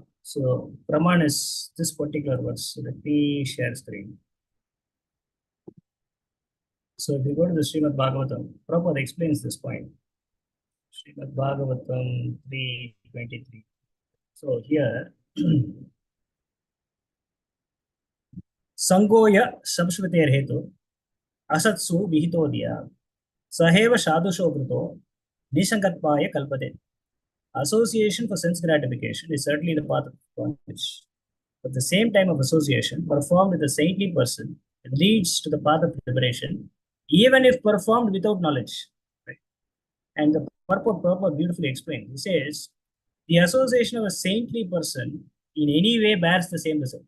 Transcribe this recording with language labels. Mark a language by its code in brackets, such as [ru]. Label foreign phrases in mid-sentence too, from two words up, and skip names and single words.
[en] So Praman is this particular verse. So let me share screen. So if you go to the Srimad Bhagavatam, Prabhupada explains this point. Srimad Bhagavatam 3:23. So here, [sa] Sangoya Samshruter Hetu Asatsu Vihitodiya Saheva Shadusho Bruto Nishankatpaya Kalpate. [en] Association for sense gratification is certainly the path of bondage. But the same time of association performed with a saintly person leads to the path of liberation, even if performed without knowledge. Right? And the purport beautifully explained. He says, the association of a saintly person in any way bears the same result.